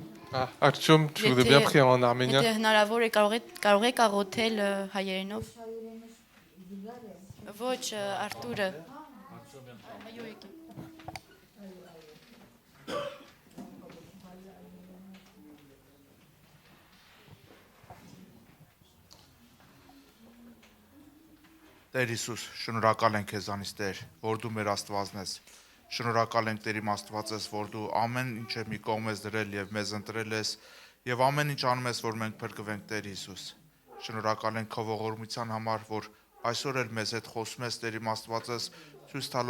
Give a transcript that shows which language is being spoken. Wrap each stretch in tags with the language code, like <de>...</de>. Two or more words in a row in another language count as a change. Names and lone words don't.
<fr>Ah, Artyom, tu voudrais bien prier en arménien?</fr> <hy>Եթե հնարավոր է կարող եք աղոթել հայերենով։ Ոչ, Արտուրը։ Այո, եկեք։ Տեր Հիսուս, շնորհակալ ենք քեզանից Տեր, որ դու մեր Աստվածն ես։ Շնորհակալ ենք Տեր իմ Աստված ես, որ դու ամեն ինչը մի կողմ ես դրել եւ մեզ ընտրել ես եւ ամեն ինչ անում ես, որ մենք փրկվենք Տեր Հիսուս։ Շնորհակալ ենք քո ողորմության համար, որ այսօր էլ մեզ հետ խոսում ես Տեր իմ Աստված ես, ցույց տալով</hy>